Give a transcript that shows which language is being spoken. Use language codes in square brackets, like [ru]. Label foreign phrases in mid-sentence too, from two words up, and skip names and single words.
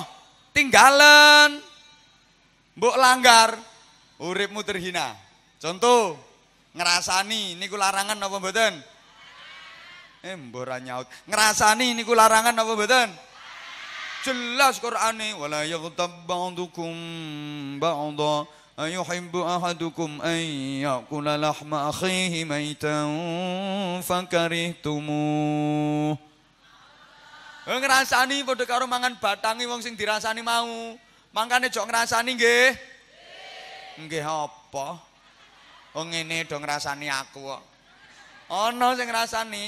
[jv] Tinggalen. Mbok langgar, uripmu terhina. Contoh, ngerasani niku larangan apa mboten? Mbok ora nyaut. Ngerasani niku larangan apa mboten? Jelas Qur'ane, [ar] ولا يغتب بعضكم بعضا أيحب أحدكم أن يأكل لحم أخيه ميتا فكرهتموه. [jv] Ngrasani padha karo mangan batangi wong sing dirasani mau. Mangkane jok ngrasani nggih. Nggih apa? Wong ngene do ngrasani aku kok. Ana sing ngrasani.